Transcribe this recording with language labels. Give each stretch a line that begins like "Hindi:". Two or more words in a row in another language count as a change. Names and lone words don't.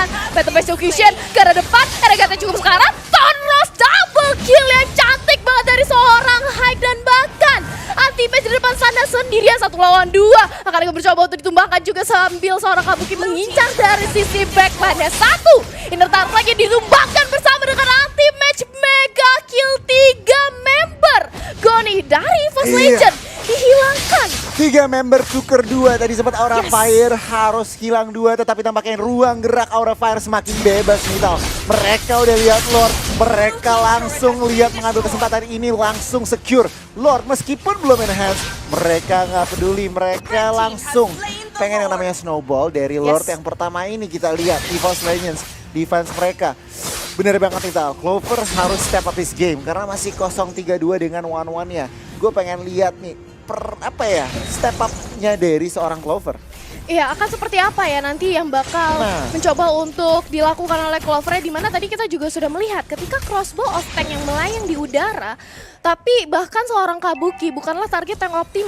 Indonesian: Phantom Execution ke arah depan, RGT cukup sekarang. Tonros
English: double kill
Indonesian: yang cantik banget dari seorang Hyde dan bahkan anti-match di depan sana sendirian 1 lawan 2. Akan mencoba untuk ditumbangkan juga sambil seorang Kabuki mengincar dari sisi backline-nya. Satu Inner Turret lagi ditumbangkan bersama dengan anti-match.
English: Mega kill
Indonesian: 3 member Goni dari EVOS Legend dihilangkan. 3 member tuker 2, tadi sempat Aura Fire harus hilang 2, tetapi tampaknya ruang gerak Aura Fire semakin bebas nih Tal. Mereka udah lihat Lord, mereka langsung lihat mengambil kesempatan ini, langsung secure Lord meskipun belum enhance. Mereka nggak peduli, mereka langsung pengen yang namanya snowball dari Lord yang pertama ini. Kita lihat EVOS Legends, defense mereka bener banget nih Tal. Clover harus
English: step up this game
Indonesian: karena masih 0-3-2 dengan one-one-nya. Gue pengen lihat nih
English: step up-
Indonesian: nya dari seorang Clover. Iya, akan seperti apa ya nanti yang bakal mencoba untuk dilakukan oleh Clover, di mana tadi kita juga sudah melihat ketika Crossbow of Tank yang melayang di udara, tapi bahkan seorang Kabuki bukanlah target yang optimal.